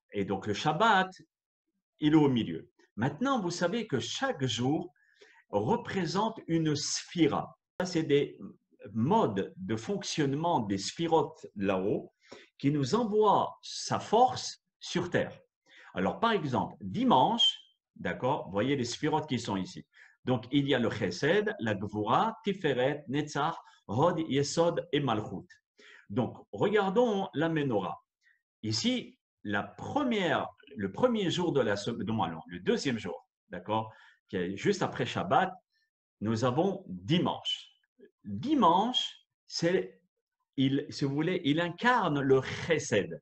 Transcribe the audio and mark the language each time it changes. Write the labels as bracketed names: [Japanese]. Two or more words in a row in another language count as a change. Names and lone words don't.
[French] Et donc, le Shabbat, il est au milieu. Maintenant, vous savez que chaque jour représente une sphira. Ça, c'est des modes de fonctionnement des sphirotes là-haut qui nous envoient sa force sur Terre. Alors, par exemple, dimanche, d'accord, vous voyez les sphirotes qui sont ici. Donc, il y a le chesed, la gvura, [Hebrew] תפארת, נצח, הוד, יסוד [French] et malchut. Donc, regardons la menorah. Ici, le premier jour de la semaine, le deuxième jour, d'accord, qui est juste après Shabbat, nous avons dimanche. Dimanche, si vous voulez, il incarne le chesed.